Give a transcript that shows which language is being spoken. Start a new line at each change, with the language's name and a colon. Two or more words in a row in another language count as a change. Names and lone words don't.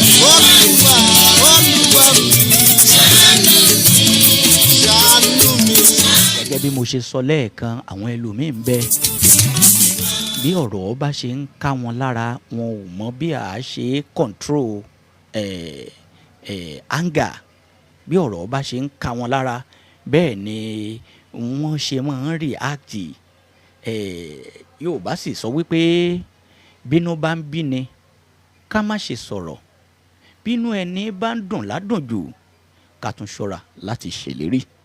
Yoruba: Olúwa, Olúwa mi. Ṣàánú mi. Gẹ́gẹ́ bí mo ṣe sọ lẹ́ẹ̀kan, àwọn ẹlòmíì ń bẹ. Bí ọ̀rọ̀ bá ṣe ń ká wọn lára, wọn ò mọ bí a ṣe control, eh, eh, anger. Bí ọ̀rọ̀ bá ṣe ń ká wọn lára, bẹ́ẹ̀ ni wọ́n ṣe máa ń react. Eh, Yorùbá sì sọ wípé bínú bá ń bí ni, ká má ṣe sọ̀rọ̀. Bínú ẹni bá ń dùn ládùn jù, ká tún ṣọ́ra láti ṣèlérí.